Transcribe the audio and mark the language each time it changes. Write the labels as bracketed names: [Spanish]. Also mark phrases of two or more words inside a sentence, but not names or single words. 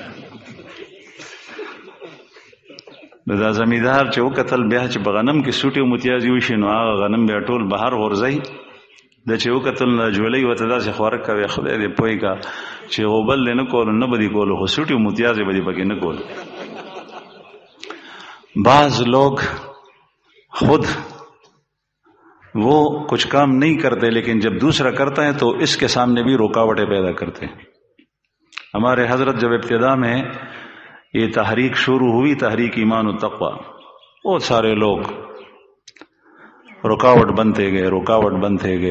[Pashto] نو دا زمیندار چې وکتل بیا چې په غنم کې سوټ او متیاز وشي، نو هغه غنم بیا ټول بهر غورځوي. د چې وکتل نو جولۍ ورته داسې خوارک کوي، خدای دې پوه کا چې غوبل دې نه کولو نه به دې کولو، خو سوټ او متیاز به دې پکې نه کولو. [Urdu] بعض لوگ خود وہ کچھ کام نہیں کرتے، لیکن جب دوسرا کرتا ہے تو اس کے سامنے بھی رکاوٹیں پیدا کرتے ہیں. ہمارے حضرت جب ابتدا میں یہ تحریک شروع ہوئی، تحریک ایمان و تقوی، بہت سارے لوگ رکاوٹ بنتے گئے.